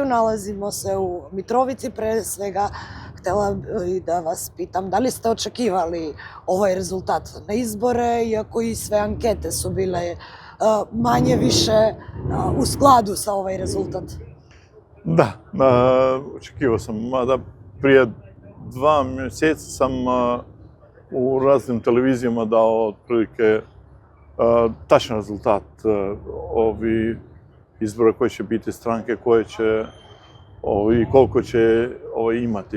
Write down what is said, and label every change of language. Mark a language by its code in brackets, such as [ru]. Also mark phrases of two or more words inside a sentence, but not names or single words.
[sr] Налазимо се у Митровици. Пред свега хотела и да вас питам дали сте очекивали овој резултат на изборе, иако и све анкете су биле мање више у складу со овој резултат? Да, очекивao sam, mada prije 2 mjeseca sam u raznim televizijama dao otprilike tačan rezultat ovi izbora koji će biti stranke, koje će i koliko će imati.